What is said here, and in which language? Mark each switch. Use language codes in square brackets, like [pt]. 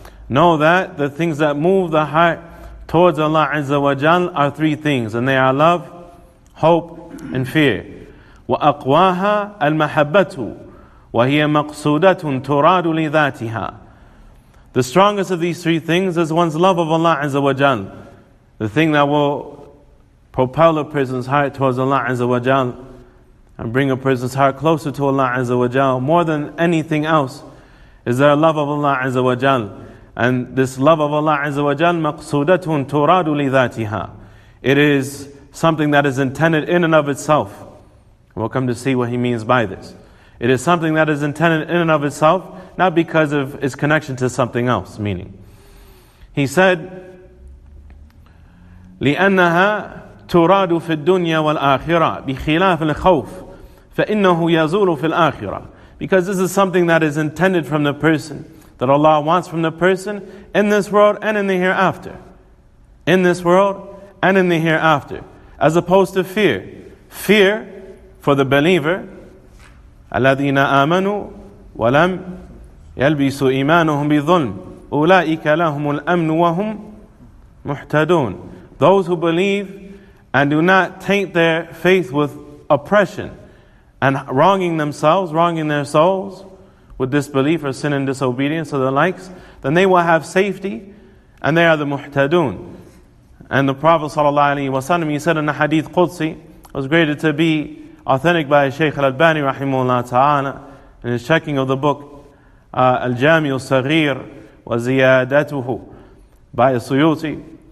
[en] Know that the things that move the heart towards Allah Azza wa Jal are three things, and they are love, hope, and fear. [ar] وأقواها المحبة وهي مقصودة تراد لذاتها. [en] The strongest of these three things is one's love of Allah Azza wa Jal, the thing that will propel a person's heart towards Allah Azza wa Jal and bring a person's heart closer to Allah Azza wa Jal. More than anything else is there a love of Allah Azza wa Jal. And this love of Allah Azza wa Jal, [ar] مَقْصُودَةٌ تُرَادُ لِذَاتِهَا, [en] it is something that is intended in and of itself. We'll come to see what he means by this. It is something that is intended in and of itself, not because of its connection to something else. Meaning, he said, [ar] لأنها تراد في الدنيا والآخرة بخلاف الخوف فإنه يزول في الآخرة. [en] Because this is something that is intended from the person, that Allah wants from the person in this world and in the hereafter. In this world and in the hereafter. As opposed to fear. Fear for the believer, [ar] الذين آمنوا ولم يلبسوا إيمانهم بظلم أولئك لهم الأمن وهم محتدون. [en] Those who believe and do not taint their faith with oppression and wronging themselves, wronging their souls with disbelief or sin and disobedience or the likes, then they will have safety, and they are the muhtadun. And the Prophet ﷺ, he said in the Hadith Qudsi, was graded to be authentic by Shaykh al-Albani rahimahullah ta'ala in his checking of the book Al-Jami al-Saghir wa Ziyadatuhu by Suyuti.